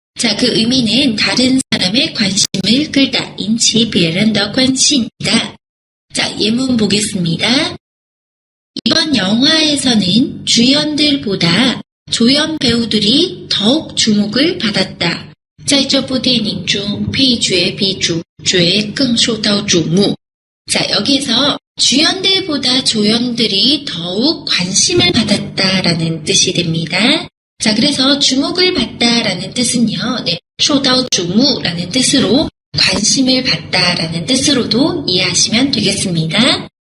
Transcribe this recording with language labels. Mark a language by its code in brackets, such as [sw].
[ko] 자, 그 의미는 다른 사람의 관심을 끌다, [zh] 引起别人的关心 [ko] 이다. 자, 예문 보겠습니다. 이번 영화에서는 주연들보다 조연 배우들이 더욱 주목을 받았다. [zh] 在这部电影中配角比主角更受到瞩目. [ko] 자, 여기서 주연들보다 조연들이 더욱 관심을 받았다라는 뜻이 됩니다. 자, 그래서 주목을 받다라는 뜻은요, 受到瞩目라는 뜻으로 관심을 받다라는 뜻으로도 이해하시면 되겠습니다.